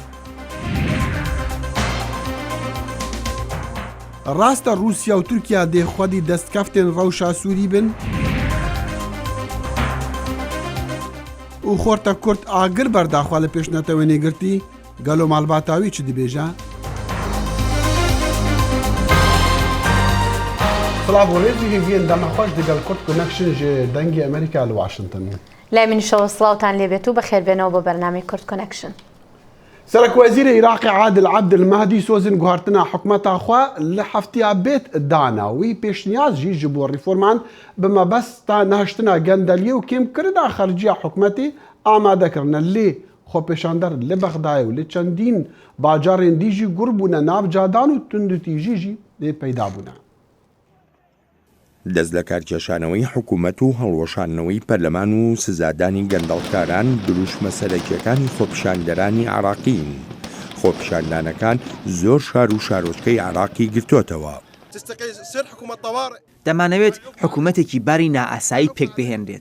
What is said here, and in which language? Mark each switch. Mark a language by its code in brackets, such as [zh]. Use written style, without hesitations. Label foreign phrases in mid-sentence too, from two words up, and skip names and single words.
[ku] Rast e Rûsya û Tirkiye dê xwedî destkeftên rewşa Sûrî bin û xorta Kurd agir berdaxwe li pêşneta wênêgirtî, gelo malbata wî çi dibêje? Silav û rêzî hêviyên demaxweş digel Kurd Connection ji dengê Amerîka li Washington. [ckb] لای منیشەوە سڵاوتان لێبێت و بەخێربێنەوە بۆ بەرنامەی کورد کۆنەکشن. [ku] سەرۆکوەزیرە عێراقی عادل عەبدولمەهدی سۆزن گوهارتنا حکومەتا xwe li heftiya bêt dana wî pêşniyaz jî ji bo rîforman bi mebesta nehiştina gendeliyê û kêmkirina xerciya hikûmetê amade kirine. Lê xwepêşander li Bexdayê û li çendîn bajarên dî jî gur bûne nav cadan û tundutîjî jî dê peyda bûne. [ckb] دەست لە کارکێشانەوەی حکوومەت و هەڵوەشانەوەی پەرلەمان و سزادانی گەندەڵکاران دروش مەسەلەکیەکانی خۆپیشاندەرانی عێراقین. خۆپیشاندانەکان زۆر شار و شارۆچکەی عێراقی گرتوتەوە. دەمانەوێت حکوومەتێکی باری نائاسایی پێک بهێنرێت.